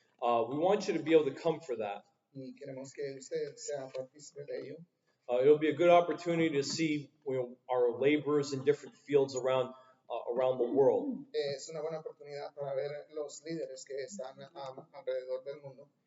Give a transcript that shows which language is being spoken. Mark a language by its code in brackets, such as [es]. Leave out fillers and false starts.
[en] We want you to be able to come for that. [es] Y queremos que usted sea partícipe de ello. [en] It'll be a good opportunity to see our laborers in different fields around the world. [es] Es una buena oportunidad para ver los líderes que están alrededor del mundo.